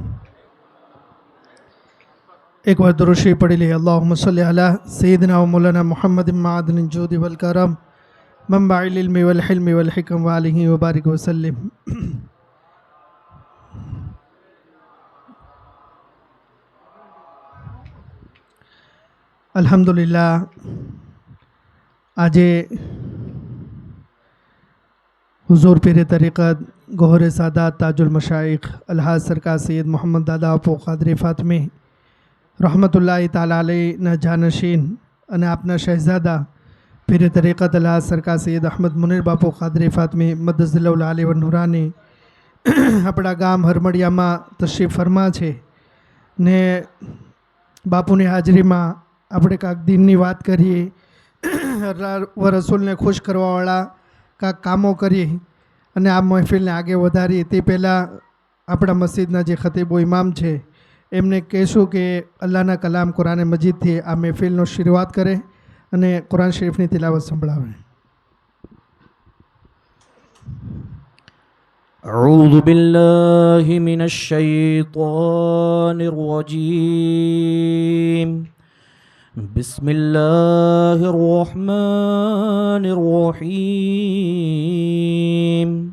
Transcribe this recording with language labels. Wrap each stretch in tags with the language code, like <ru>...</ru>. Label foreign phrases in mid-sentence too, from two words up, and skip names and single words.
<gu>એક બાર દુરૂદ પઢી લી।</gu> <ar>اللهم صل على سيدنا ومولانا محمد معدن الجود والكرم منبع العلم والحلم والحكم وآله وبارك وسلم.</ar> <gu>અલ્હમ્દુલિલ્લાહ આજે હુજૂર પીર તરીકત ગૌહર સાદાત તાજુલ મશાઇખ અલહાજ સરકાર સૈયદ મોહમ્મદ દાદા અપો કાદરી ફાતિમી</gu> <ar>رحمة الله تعالى عليه</ar> <gu>જાનશીન અને આપના શહેજાદા પીર તરીक़ત अलहाज સરકાર સૈયદ અહમદ મુનીર બાપુ क़ादरी फ़ातिमी મદદિલ્લાહુલ આલી વ નુરાની આપણા ગામ હરમડિયામાં તશરીફ ફરમા છે ને બાપુની હાજરીમાં આપણે કાંક દીનની વાત કરીએ, અલ્લાહ વ રસૂલને ખુશ કરવાવાળા કાંક કામો કરીએ અને આ મહેફિલને આગે વધારીએ તે પહેલાં આપણા મસ્જિદના જે ખતીબો ઇમામ છે એમને કહેશું કે અલ્લાહના કલામ કુરાન મજીદથી આ મહેફિલનો શરૂઆત કરે અને કુરાન શરીફની તિલાવત સંભળાવે.</gu> <ar>أعوذ بالله من الشيطان الرجيم. بسم الله الرحمن الرحيم.</ar>